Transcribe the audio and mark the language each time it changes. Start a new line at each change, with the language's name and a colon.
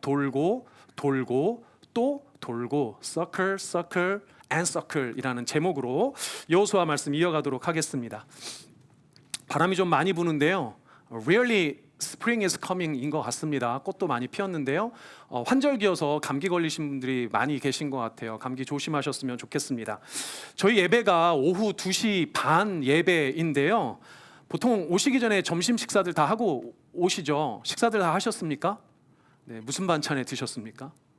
Korean: 돌고 돌고 또 돌고
English: Circle, Circle and Circle
Korean: 이라는 제목으로 여호수아 말씀 이어가도록 하겠습니다. 바람이 좀 많이 부는데요.
English: Really spring is coming인
Korean: 것 같습니다. 꽃도 많이 피었는데요. 환절기여서 감기 걸리신 분들이 많이 계신 것 같아요. 감기 조심하셨으면 좋겠습니다. 저희 예배가 오후 2시 반 예배인데요. 보통 오시기 전에 점심 식사들 다 하고 오시죠? 식사들 다 하셨습니까? 네, 무슨 반찬에 드셨습니까?